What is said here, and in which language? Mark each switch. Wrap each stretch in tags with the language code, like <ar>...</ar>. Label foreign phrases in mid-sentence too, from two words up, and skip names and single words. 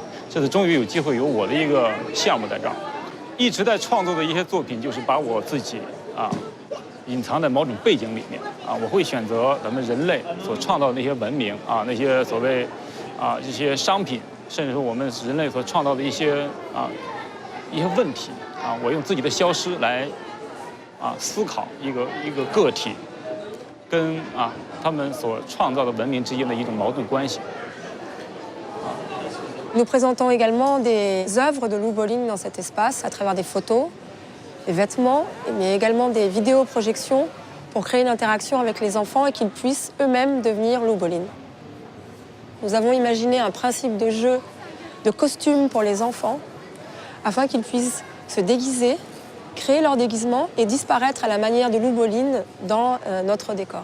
<zh>这次终于有机会有我的一个项目在这儿，一直在创作的一些作品，就是把我自己隐藏在某种背景里面我会选择咱们人类所创造的那些文明那些所谓这些商品。甚至说我们人类所创造的一些问题我用自己的消失来思考一个个体跟他们所创造的文明之间的一种矛盾关系。</zh> <fr>Nous présentons également des œuvres de Lou Bolin dans cet espace à travers des photos, des vêtements, mais également des vidéoprojections pour créer une interaction avec les enfants et qu'ils puissent eux-mêmes devenir Lou Bolin. Nous avons imaginé un principe de jeu de costumes pour les enfants afin qu'ils puissent se déguiser, créer leur déguisement et disparaître à la manière de Lou Bolin dans notre décor.</fr>